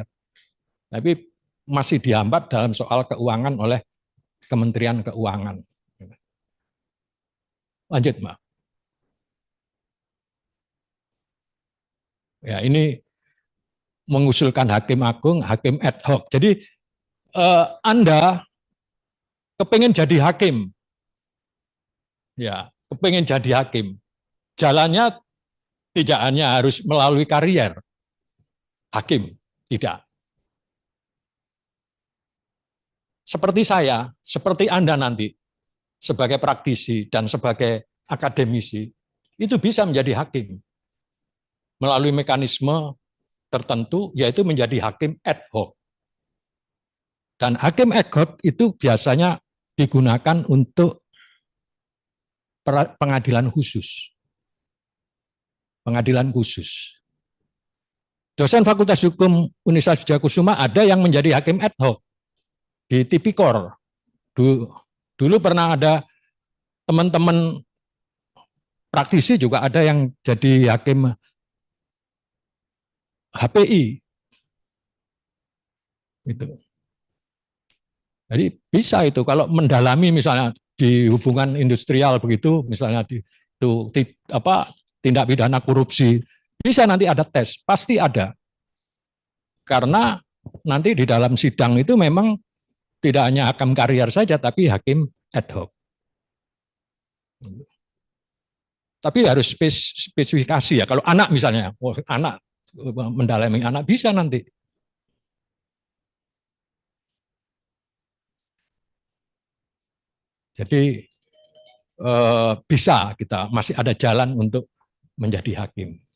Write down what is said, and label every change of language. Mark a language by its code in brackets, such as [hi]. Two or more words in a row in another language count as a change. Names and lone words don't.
[id] Tapi masih dihambat dalam soal keuangan oleh Kementerian Keuangan. Lanjut, Mbak. Ya, ini mengusulkan hakim agung, hakim [la] ad hoc. [id] Jadi Anda kepengen jadi hakim, ya, kepengen jadi hakim. Jalannya tidak hanya harus melalui karier hakim, tidak. Seperti saya, seperti Anda nanti, sebagai praktisi dan sebagai akademisi, itu bisa menjadi hakim melalui mekanisme tertentu, yaitu menjadi hakim [la] ad hoc. [id] Dan hakim [la] ad hoc [id] itu biasanya digunakan untuk pengadilan khusus. Pengadilan khusus. Dosen Fakultas Hukum Universitas Wijayakusuma ada yang menjadi hakim [la] ad hoc [id] di Tipikor. Dulu pernah ada teman-teman praktisi juga ada yang jadi hakim HPI. Itu. Jadi bisa itu kalau mendalami misalnya di hubungan industrial begitu, misalnya tindak pidana korupsi, bisa nanti ada tes, pasti ada. Karena nanti di dalam sidang itu memang tidak hanya hakim karier saja, tapi hakim [la] ad hoc. [id] Tapi harus spesifikasi ya. Kalau anak misalnya, anak mendalami anak bisa nanti. Jadi bisa kita masih ada jalan untuk menjadi hakim.